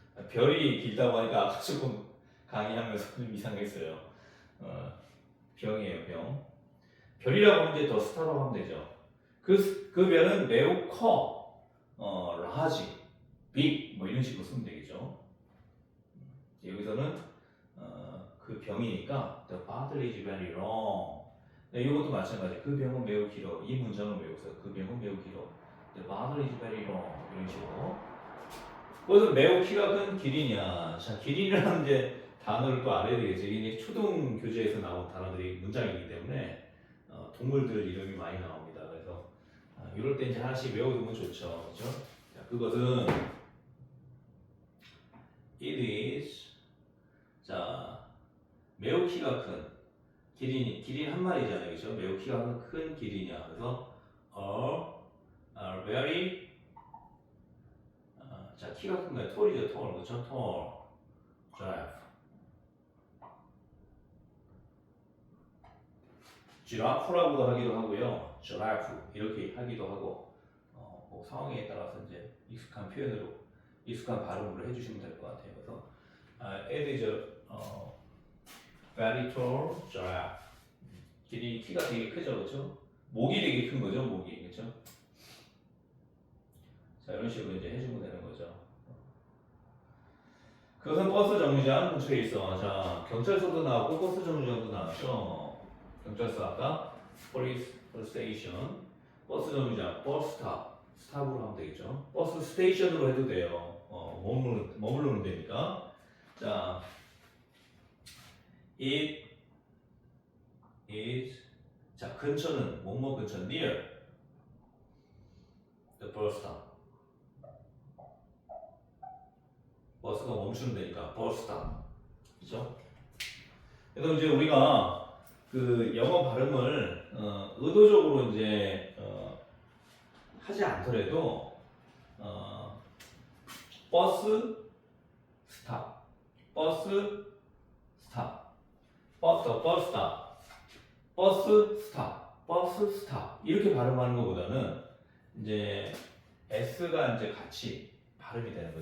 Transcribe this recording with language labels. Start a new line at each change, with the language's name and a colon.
Korean: 별이 길다고 하니까 아까 조금 강의하면서 좀 이상했어요. 병이에요, 병. 별이라고 하면 이제 더 스타라고 하면 되죠. 그 별은 매우 커, large, big 뭐 이런 식으로 쓰면 되겠죠. 여기서는 그 병이니까
English: the bottle is very long.
Korean: 네, 이것도 마찬가지. 그 병은 매우 길어. 이 문장을 외우세요. 그 병은 매우 길어.
English: The bottle is very long.
Korean: 이런 식으로. 그것은 매우 키가 큰 기린이야. 자, 기린이라는 이제 단어를 또 알아야 되겠죠. 이게 초등 교재에서 나온 단어들이 문장이기 때문에 동물들 이름이 많이 나옵니다. 그래서 이럴 때 이제 하나씩 외워두면 좋죠. 그죠? 자, 그것은
English: it is
Korean: 자 매우 키가 큰 기린 한 마리잖아요. 그죠? 매우 키가 큰 기린이야. 그래서
English: a very
Korean: 자 키가 큰 거야.
English: tall이죠. tall.
Korean: 그렇죠?
English: tall giraffe.
Korean: 지라프라고도 하기도 하고요. 지라프 이렇게 하기도 하고 뭐 상황에 따라서 이제 익숙한 표현으로 익숙한 발음으로 해주시면 될 것 같아요. 그래서
English: it is a very tall giraffe.
Korean: 길이 키가 되게 크죠, 그렇죠? 목이 되게 큰 거죠, 목이 그렇죠? 자 이런 식으로 이제 해주면 되는 거죠. 그것은 버스 정류장 근처에 있어. 자 경찰서도 나왔고 버스 정류장도 나왔죠. 경찰서 아까 police station, 버스 정류장, 버스 스탑, 스탑으로 하면 되겠죠. 버스 스테이션으로 해도 돼요. 머무르는 데니까.
English: 자, it is 자
Korean: 근처는 뭐뭐 근처
English: near the bus stop.
Korean: 버스가 멈추는 데니까 bus stop. 그렇죠? 그래서 이제 우리가 그 영어 발음을 의도적으로 이제 하지 않더라도 버스 스탑, 버스 스탑, 버스 스탑, 버스 스탑, 버스 스탑 이렇게 발음하는 것보다는 이제 s가 이제 같이 발음이 되는 거죠.